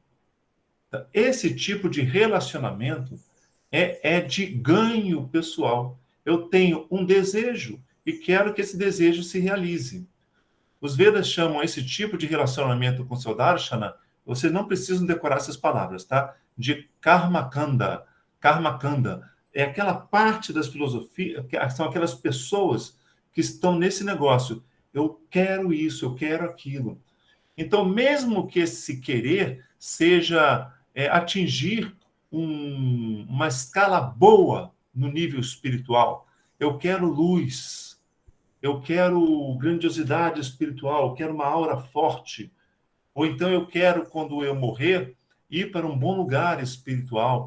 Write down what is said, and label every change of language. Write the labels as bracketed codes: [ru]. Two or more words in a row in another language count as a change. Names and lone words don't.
[pt] Esse tipo de relacionamento é de ganho pessoal. Eu tenho um desejo e quero que esse desejo se realize. Os Vedas chamam esse tipo de relacionamento com seu darshana, vocês não precisam decorar essas palavras, tá? De karma kanda. Karma kanda é aquela parte das filosofias, são aquelas pessoas que estão nesse negócio. Eu quero isso, eu quero aquilo. Então, mesmo que esse querer seja atingir uma escala boa no nível espiritual, eu quero luz, eu quero grandiosidade espiritual, eu quero uma aura forte, ou então eu quero, quando eu morrer, ir para um bom lugar espiritual.